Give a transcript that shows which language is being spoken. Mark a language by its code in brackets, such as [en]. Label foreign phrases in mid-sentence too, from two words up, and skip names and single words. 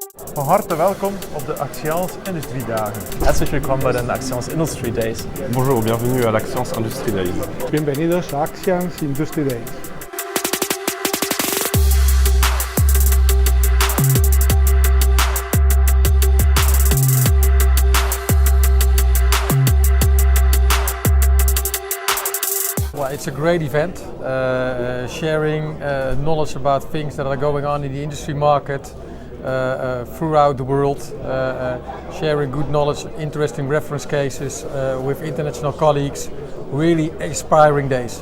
[nl] Van harte welkom op de Axians Industrie dagen. [de] Herzlich willkommen bei den Axians Industrie Days. [fr] Bonjour, bienvenue à l'Axians Industrie Days. [es] Bienvenidos a Axians Industrie Days. [en] Well, it's a great event, sharing knowledge about things that are going on in the industry market throughout the world, sharing good knowledge, interesting reference cases with international colleagues, really inspiring days.